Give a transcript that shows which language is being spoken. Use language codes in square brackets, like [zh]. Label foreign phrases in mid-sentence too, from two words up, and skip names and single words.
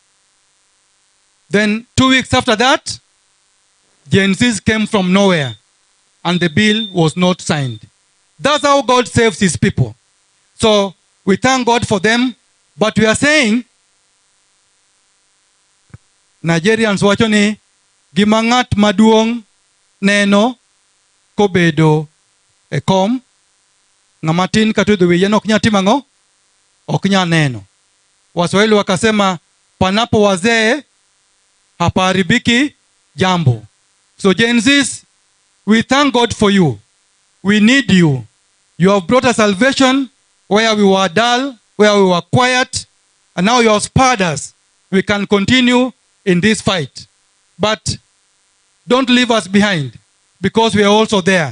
[en] Then 2 weeks after that, Gen Zs came from nowhere and the bill was not signed. That's how God saves his people. So we thank God for them, but we are saying, Nigerians [luo] wacho ni gimangat maduong neno kobedo e kom ngamatin katudo wiye nok nya timango ok nya neno. [sw] Waswahili wakasema panapo wazee hapaharibiki jambo. [en] So Gen Zs, we thank God for you. We need you. You have brought us salvation where we were dull, where we were quiet, and now you have spurred us. We can continue in this fight. But don't leave us behind, because we are also there.